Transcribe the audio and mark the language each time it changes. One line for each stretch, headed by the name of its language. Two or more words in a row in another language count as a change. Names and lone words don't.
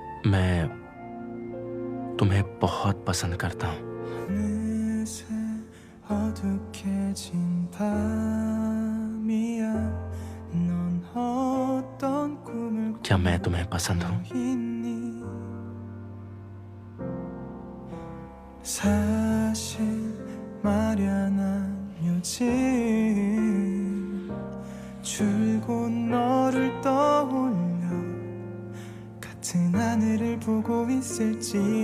Hindi: मैं तुम्हें बहुत पसंद करता हूँ। क्या मैं तुम्हें पसंद हूँ?
Korean: 사실 말야 난 요즘 줄곧 너를 떠올려 같은 하늘을 보고 있을지